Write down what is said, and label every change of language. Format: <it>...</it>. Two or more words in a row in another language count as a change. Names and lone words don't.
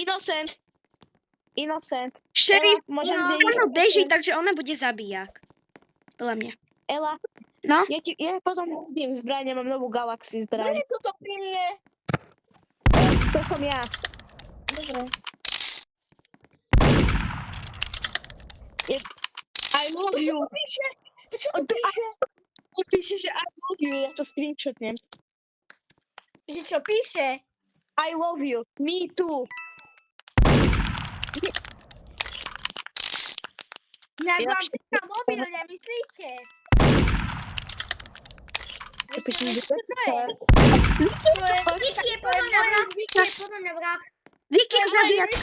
<sk>Innocent. šerif, Ela, môžem no, vidieť? áno, beží, takže ona bude zabijak. Podľa mňa. Ela, No, Ja potom hodím zbraň, ja mám novú Galaxy zbraň. je toto pri mne. To som ja. Dobre.</sk> <en>I love you.</en> <sk>Čo to píše? Píše, že</sk> <en>I love you,</en> <sk>ja to screenshotnem. Že čo píše?</sk> <en>I love you. Me too.</en> <sk>Nejak Ja vám píšem- si na mobil nemyslíte? Čo píšem, že Čo to je? Vicky je podľa mňa vrah, Vicky je podľa mňa vrah. Vicky je zabijatka.</sk>